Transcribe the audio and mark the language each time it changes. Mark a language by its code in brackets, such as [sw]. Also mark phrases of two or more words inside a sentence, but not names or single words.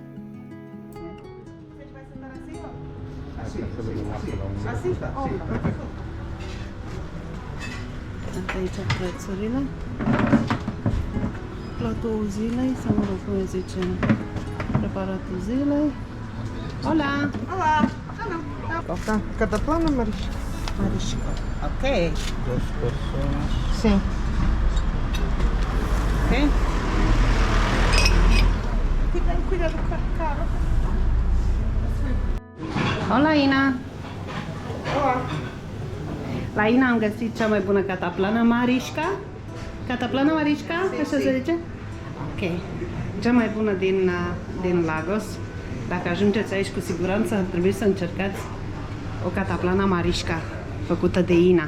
[ro] Iată aici prețurile. Platou zilei, sau mă rog, cum îi zice, preparatul zilei. [es] Hola! [pt] Olá! Tá. Cataplana, Marisco? Marisco. Ok. [es] Dos personas. [pt] Sim. Ok. Cuidado com o carro. [es] Hola, Ina! [pt] Olá. [ro] La Ina am găsit cea mai bună cataplană, Marișca. Cataplană Marișca, așa se zice? Ok. Cea mai bună din Lagos. Dacă ajungeți aici, cu siguranță ar trebui să încercați o cataplana Marișca, făcută de Ina.